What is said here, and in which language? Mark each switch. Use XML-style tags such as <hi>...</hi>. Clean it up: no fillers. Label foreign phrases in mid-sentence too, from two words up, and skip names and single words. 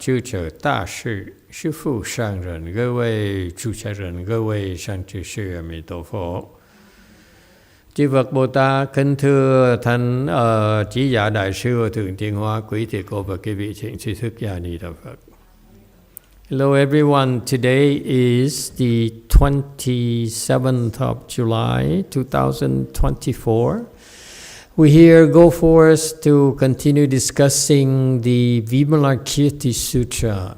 <zh>智者大士、师父上人、各位主持人、各位善知识,</zh> <vi>A Di Đà Phật. Chư Phật Bồ Tát, kính thưa Thánh Trí Giả Đại sư Thượng Tiên Hóa, quý thầy cô và quý vị thiện tri thức, A Di Đà Phật.</vi> <en>Hello everyone, today is the 27th of July 2024. We here go forth to continue discussing the Vimalakirti Sutra.</en>